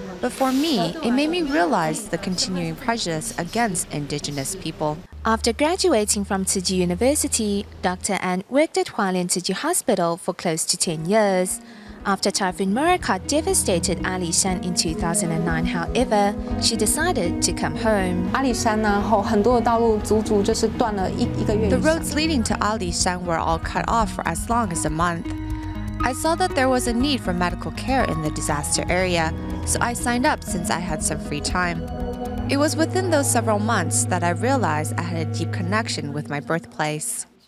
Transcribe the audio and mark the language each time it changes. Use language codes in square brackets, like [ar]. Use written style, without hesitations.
[en] But for me, it made me realize the continuing prejudice against indigenous people. After graduating from Tzu Chi University, Dr. An worked at Haiyan Tzu Chi Hospital for close to 10 years. After Typhoon Morakot devastated Ali Shan in 2009, however, she decided to come home. [zh] 阿里山呢，很多的道路足足就是断了一个月以上。 [en] The roads leading to Ali Shan were all cut off for as long as a month. I saw that there was a need for medical care in the disaster area, so I signed up since I had some free time. It was within those several months that I realized I had a deep connection with my birthplace.